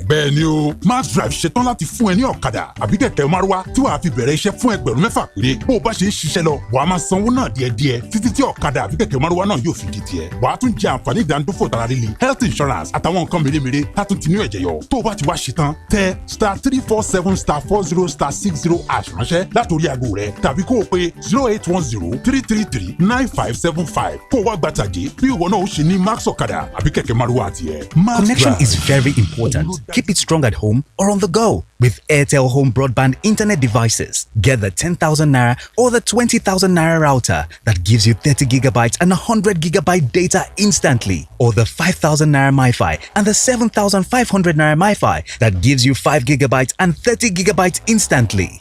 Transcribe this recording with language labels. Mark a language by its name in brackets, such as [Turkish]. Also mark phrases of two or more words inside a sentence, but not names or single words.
[Yoruba] bẹ́ẹ̀ ni o Max Drive ṣetán láti fún ẹ ní ọ̀kadà àbí kẹ̀kẹ́ márúwá tí wàá fi bẹ̀rẹ̀ iṣẹ́ fún ẹgbẹ̀rún 6 péré bó o bá ṣe ń ṣiṣẹ́ lọ wàá máa sanwó náà díẹ̀díẹ̀ títí tí ọ̀kadà àbí kẹ̀kẹ́ márúwá náà yóò fi di tiẹ̀ wàá tún jẹ àǹfààní ìdánidófò tara líle [English] health insurance [Yoruba] àtàwọn nǹkan mèremère tá tún ti ní ẹ̀jẹ̀ yọ tó o bá ti wá ṣetán tẹ *347*40*60# ránṣẹ́ látòrí aago rẹ tàbí kó o pe 08103339575 kó o wá gba tàjé bí ìwọ náà ó ṣe ní Max ọ̀kadà àbí kẹ̀kẹ́ márúwá tiẹ̀. [English] Connection is very important. Keep it strong at home or on the go with Airtel Home Broadband Internet devices. Get the 10,000 naira or the 20,000 naira router that gives you 30 gigabytes and 100 gigabyte data instantly, or the 5,000 naira MiFi and the 7,500 naira MiFi that gives you 5 gigabytes and 30 gigabytes instantly.